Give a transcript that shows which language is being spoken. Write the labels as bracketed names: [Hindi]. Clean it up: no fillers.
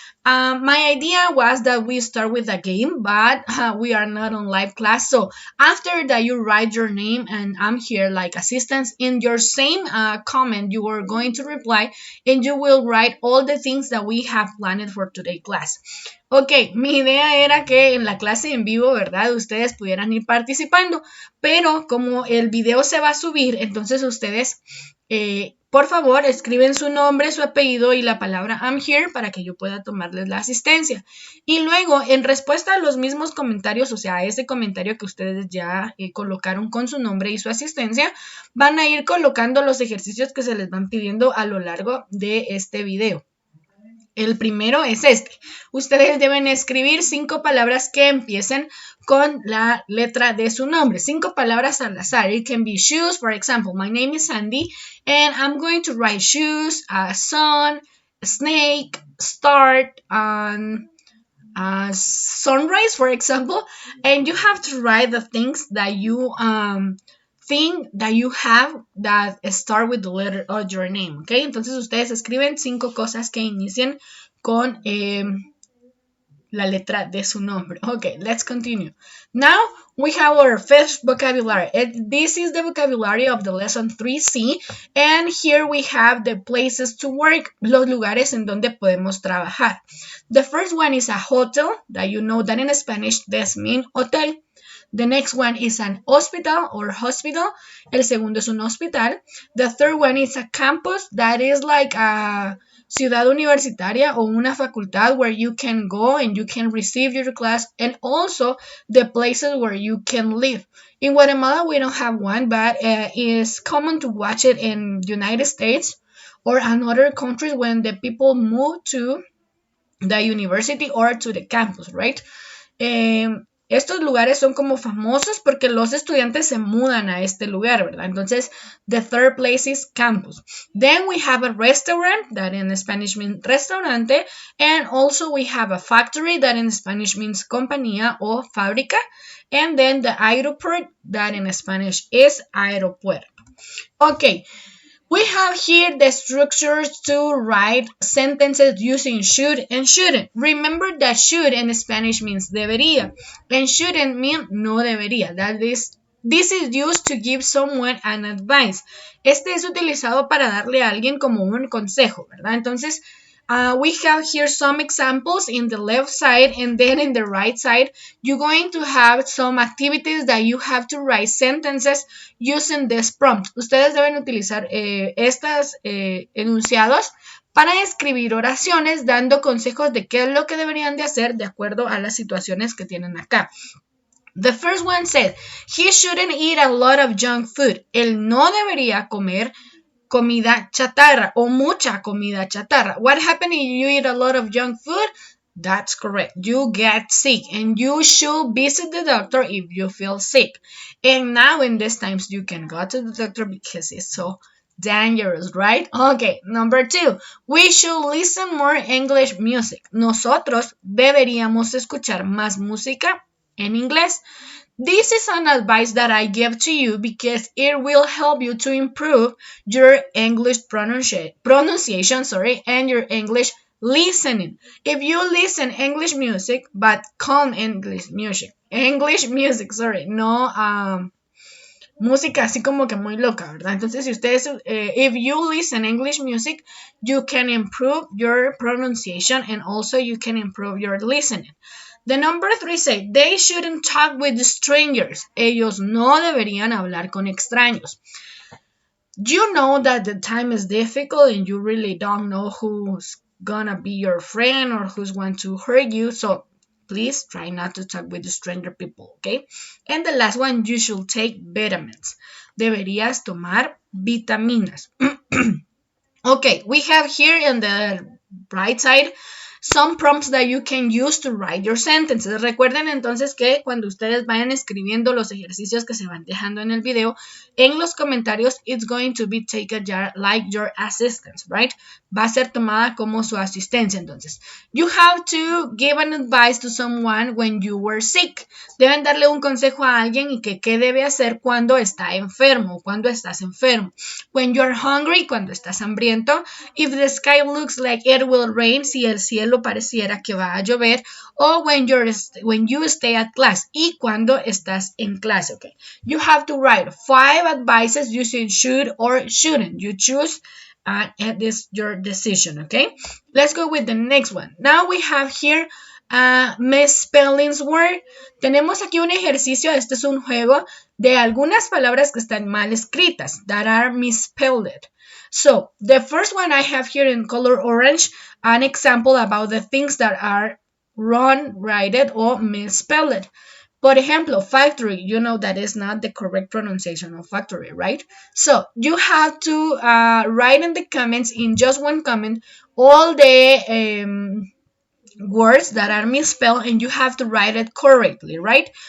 [English] My idea was that we start with a game, but we are not on live class. So after that, you write your name and I'm here like assistance. In your same comment, you are going to reply and you will write all the things that we have planned for today's class. [Spanish] Ok, mi idea era que en la clase en vivo, ¿verdad? Ustedes pudieran ir participando, pero como el video se va a subir, entonces ustedes por favor, escriben su nombre, su apellido y la palabra [English] I'm here [Spanish] para que yo pueda tomarles la asistencia. Y luego, en respuesta a los mismos comentarios, o sea, a ese comentario que ustedes ya colocaron con su nombre y su asistencia, van a ir colocando los ejercicios que se les van pidiendo a lo largo de este video. El primero es este. Ustedes deben escribir 5 palabras que empiecen con la letra de su nombre. 5 palabras al azar. [English] It can be shoes, for example. My name is Sandy, and I'm going to write shoes, sun, snake, start, sunrise, for example. And you have to write the things that you thing that you have that start with the letter of your name, ¿ok? [Spanish] Entonces ustedes escriben 5 cosas que inicien con la letra de su nombre. [English] Okay, let's continue. Now we have our fifth vocabulary. This is the vocabulary of the lesson 3C, and here we have the places to work, [Spanish] los lugares en donde podemos trabajar. [English] The first one is a hotel, that you know that in Spanish this means hotel. The next one is an hospital or hospital. [Spanish] El segundo es un hospital. [English] The third one is a campus. That is like a [Spanish] ciudad universitaria o una facultad [English] where you can go and you can receive your class, and also the places where you can live. In Guatemala, we don't have one, but it's common to watch it in United States or another countries when the people move to the university or to the campus, right? [Spanish] Estos lugares son como famosos porque los estudiantes se mudan a este lugar, ¿verdad? [English] Entonces, the third place is campus. Then we have a restaurant, that in Spanish means restaurante, and also we have a factory, that in Spanish means [Spanish] compañía o fábrica, [English] and then the aeroport, that in Spanish is aeropuerto. Okay. We have here the structures to write sentences using should and shouldn't. Remember that should in Spanish means debería, and shouldn't mean [Spanish] no debería. [English] This is used to give someone an advice. [Spanish] Este es utilizado para darle a alguien como un consejo, ¿verdad? Entonces, [English] We have here some examples in the left side, and then in the right side, you're going to have some activities that you have to write sentences using this prompt. [Spanish] Ustedes deben utilizar estos enunciados para escribir oraciones dando consejos de qué es lo que deberían de hacer de acuerdo a las situaciones que tienen acá. [English] The first one said, he shouldn't eat a lot of junk food. [Spanish] Él no debería comer comida chatarra o mucha comida chatarra. [English] What happens if you eat a lot of junk food? That's correct. You get sick and you should visit the doctor if you feel sick. And now in these times you can go to the doctor because it's so dangerous, right? Okay, number 2. We should listen more English music. [Spanish] Nosotros deberíamos escuchar más música en inglés. [English] This is an advice that I give to you because it will help you to improve your English pronunciation, and your English listening. If you listen English music, but calm English music, [Spanish] no música así como que muy loca, ¿verdad? Entonces, si ustedes, [English] if you listen English music, you can improve your pronunciation and also you can improve your listening. The number 3 say, they shouldn't talk with strangers. [Spanish] Ellos no deberían hablar con extraños. [English] You know that the time is difficult and you really don't know who's gonna be your friend or who's going to hurt you. So please try not to talk with stranger people, okay? And the last one, you should take vitamins. [Spanish] Deberías tomar vitaminas. [English] Okay, we have here in the right side some prompts that you can use to write your sentences. [Spanish] Recuerden entonces que cuando ustedes vayan escribiendo los ejercicios que se van dejando en el video, en los comentarios, [English] it's going to be taken like your assistance, right? [Spanish] Va a ser tomada como su asistencia. [English] Entonces, you have to give an advice to someone when you were sick. [Spanish] Deben darle un consejo a alguien y que qué debe hacer cuando está enfermo, cuando estás enfermo. [English] When you're hungry, [Spanish] cuando estás hambriento. [English] If the sky looks like it will rain, [Spanish] si el cielo pareciera que va a llover. [English] O when you stay at class, [Spanish] y cuando estás en clase, [English] okay? You have to write 5 advices using should or shouldn't. You choose and it is your decision, okay? Let's go with the next one. Now we have here misspellings word. [Spanish] Tenemos aquí un ejercicio, este es un juego de algunas palabras que están mal escritas, [English] that are misspelled. So, the first one I have here in color orange, an example about the things that are wrong, written, or misspelled. [Spanish] Por ejemplo, [English] factory, you know that is not the correct pronunciation of factory, right? So, you have to write in the comments, in just one comment, all the words that are misspelled, and you have to write it correctly, right?